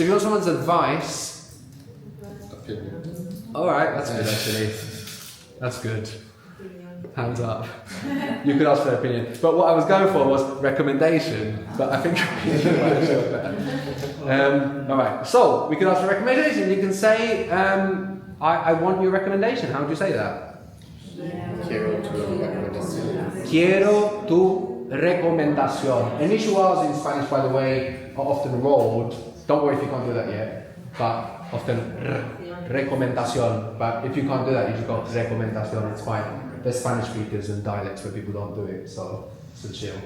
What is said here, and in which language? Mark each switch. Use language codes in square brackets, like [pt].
[en] So if you want someone's advice, alright, that's good actually. That's good. Hands up. You could ask for their opinion. But what I was going for was recommendation. But I think opinion might be better. Alright, so we could ask for recommendation. You can say, I want your recommendation. How would you say that? [es] Quiero tu recomendación. Quiero tu recomendación. [en] Initials in Spanish, by the way, are often rolled. Don't worry if you can't do that yet. But often recomendación. But if you can't do that, you just go recomendación. It's fine. There's Spanish speakers and dialects where people don't do it, so chill.